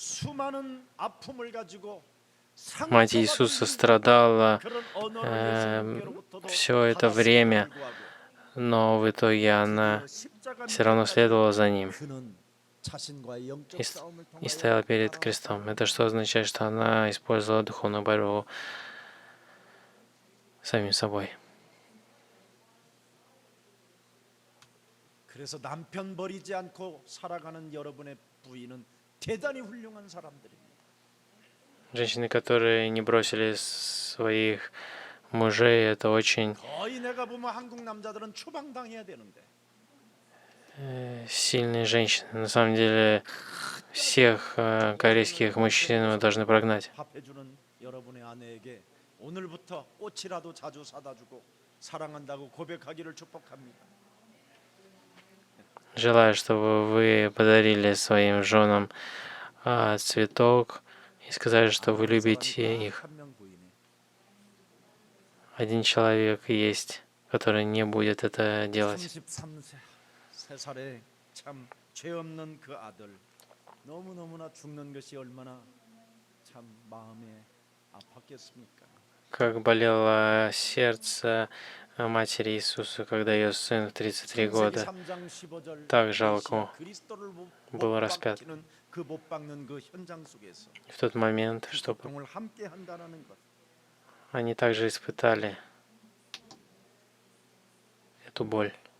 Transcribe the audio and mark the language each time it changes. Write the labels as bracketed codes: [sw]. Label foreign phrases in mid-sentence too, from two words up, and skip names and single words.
[ko] 수많은 아픔을 가지고 [ru] Мать Иисуса страдала все это время, но в итоге она все равно следовала за ним и стояла перед крестом. Это что означает, что она использовала духовную борьбу самим собой. [ko] 그래서 남편 버리지 않고 살아가는 여러분의 부인은 대단히 훌륭한 사람들입니다. [ru] Женщины, которые не бросили своих мужей, это очень [ko] 거의 내가 보면 한국 남자들은 추방당해야 되는데 [ru] сильные женщины. На самом деле, всех корейских мужчин мы должны прогнать. [ko] 합해주는 여러분의 아내에게 오늘부터 꽃이라도 자주 사다 주고 사랑한다고 고백하기를 축복합니다. [ru] Желаю, чтобы вы подарили своим женам цветок и сказали, что вы любите их. [ko] 한명 부인이 [ru] Один человек есть, который не будет это делать. [ko] 33세 3살에 참 죄 없는 그 아들 너무너무나 죽는 것이 얼마나 참 마음에 아팠겠습니까? [ru] Как болело сердце матери Иисуса, когда ее сын в 33 года так жалко был распят. В тот момент, чтобы они также испытали эту боль.